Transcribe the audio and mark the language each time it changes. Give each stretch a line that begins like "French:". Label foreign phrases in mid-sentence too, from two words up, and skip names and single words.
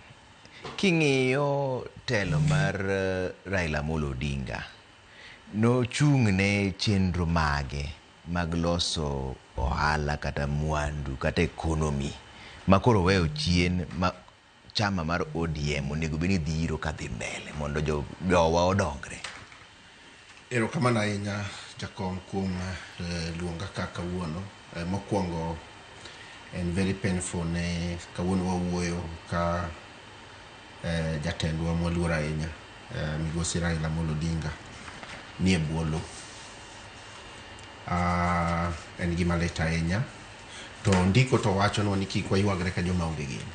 Luo (Kenya and Tanzania): King'iyo telo mar Raila Amolo Odinga nochung'ne chenro mage mag loso ohala kata mwandu kata ekonomi makoro weyo chien ma chama mar ODM onego beni dhiro kadhi mbele mondo jowa odongre. Erokamano ahinya jakom kuom luonga kaka wuono. Mokwongo
English: and very painful
Luo (Kenya and Tanzania): ne kawuono wawuoyo ka jatendwa mwaluor ahinya migosi Raila Amolo Odinga ni e bwolo. En gima lit ahinya to ndiko to wachonwa ni kik waywagre ka joma onge geno.